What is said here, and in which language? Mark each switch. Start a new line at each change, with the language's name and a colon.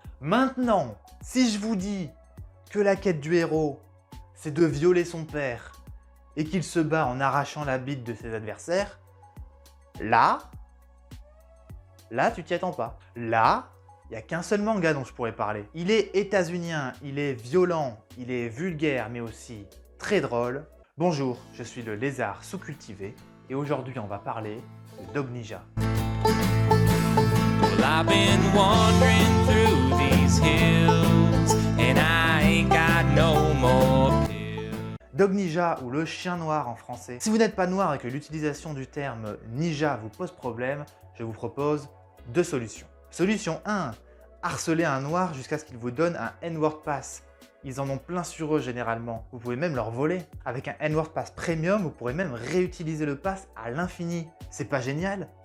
French: Maintenant, si je vous dis que la quête du héros, c'est de violer son père et qu'il se bat en arrachant la bite de ses adversaires, là, tu t'y attends pas. Là, il n'y a qu'un seul manga dont je pourrais parler. Il est états-unien, il est violent, il est vulgaire, mais aussi très drôle. Bonjour, je suis le lézard sous-cultivé et aujourd'hui on va parler de Dog Ninja.
English: Well, I've been wandering through these hills and I ain't got no more pills.
French: Dog Ninja ou le chien noir en français. Si vous n'êtes pas noir et que l'utilisation du terme ninja vous pose problème, je vous propose deux solutions. Solution 1, harceler un noir jusqu'à ce qu'il vous donne un N-word pass. Ils en ont plein sur eux généralement. Vous pouvez même leur voler. Avec un N-word pass premium, vous pourrez même réutiliser le pass à l'infini. C'est pas génial?